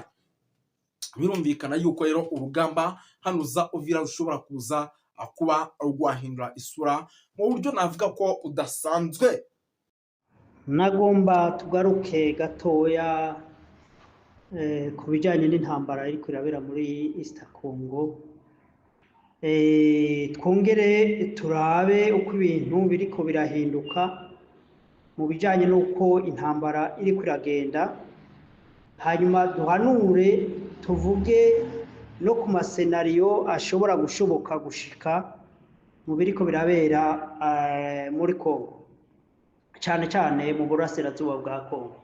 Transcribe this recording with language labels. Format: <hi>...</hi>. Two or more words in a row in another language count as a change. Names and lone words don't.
<rn>Birumvikana yuko rero urugamba hano za Uvira rushobora kuza kuba rwahindura isura mu buryo navuga ko udasanzwe. Nagomba tugaruke gatoya ku bijyanye n'intambara iri kwirabera muri East Congo, twongere turabe uko ibintu biriko birahinduka mu bijyanye n'uko intambara iri kwiragenda, hanyuma duhanure tuvuge no ku masenariyo ashobora gushoboka gushika mu biriko birabera muri Congo, cyane cyane mu burasirazuba bwa Congo.</rn>